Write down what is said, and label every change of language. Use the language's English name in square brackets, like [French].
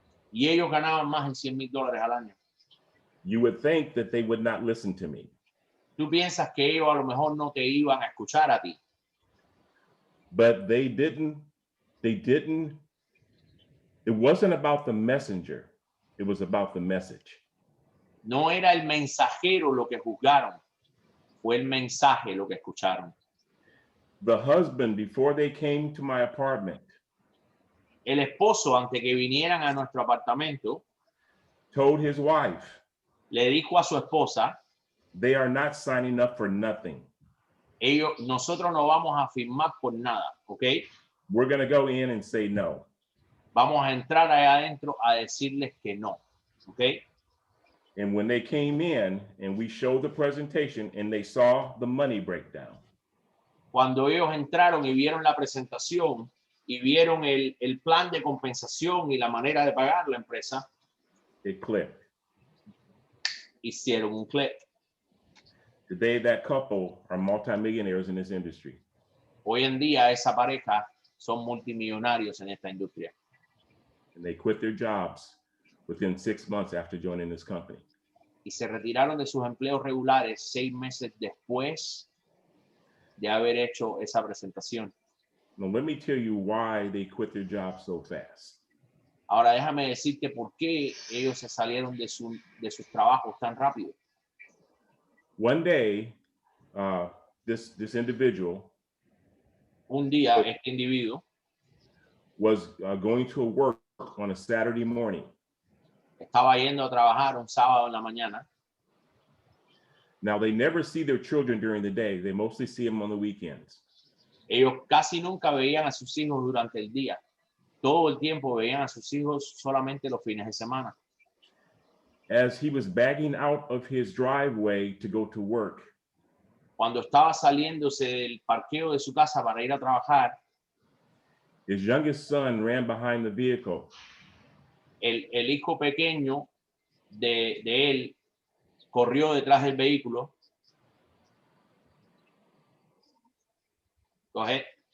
[Spanish] Y ellos ganaban más de $100,000 al año. [English] You would think that they would not listen to me. [Spanish] Tú piensas que ellos a lo mejor no te iban a escuchar a ti. [English] But they didn't. It wasn't about the messenger. It was about the message. [Spanish] No era el mensajero lo que juzgaron. Fue el mensaje lo que escucharon. [English] The husband, before they came to my apartment, [Spanish] El esposo, antes que vinieran a nuestro apartamento, [English] told his wife, [Spanish] le dijo a su esposa, [English] they are not signing up for nothing. [Spanish] Nosotros no vamos a firmar por nada, ¿ok? [English] We're going to go in and say no. [Spanish] Vamos a entrar allá adentro a decirles que no, ¿ok? [English] And when they came in and we showed the presentation and they saw the money breakdown. [Spanish] Cuando ellos entraron y vieron la presentación y vieron el plan de compensación y la manera de pagar la empresa, [English] it clicked. [Spanish] Hicieron un click. [English] Today, that couple are multimillionaires in this industry. [Spanish] Hoy en día esa pareja son multimillonarios en esta industria. [English] And they quit their jobs within 6 months after joining this company. [Spanish] Y se retiraron de sus empleos regulares 6 meses después de haber hecho esa presentación. [English] Now, let me tell you why they quit their jobs so fast. [Spanish] Ahora déjame decirte por qué ellos se salieron de sus trabajos tan rápido. [English] One day, this individual [Spanish] Un día este individuo [English] was going to work on a Saturday morning. [Spanish] estaba yendo a trabajar un sábado en la mañana. [English] Now, they never see their children during the day. They mostly see them on the weekends. [Spanish] Ellos casi nunca veían a sus hijos durante el día. Todo el tiempo veían a sus hijos solamente los fines de semana. [English] As he was bagging out of his driveway to go to work, [Spanish] Cuando estaba saliéndose del parqueo de su casa para ir a trabajar, [English] his youngest son ran behind the vehicle. [Spanish] el hijo pequeño de él corrió detrás del vehículo. [English] Go ahead.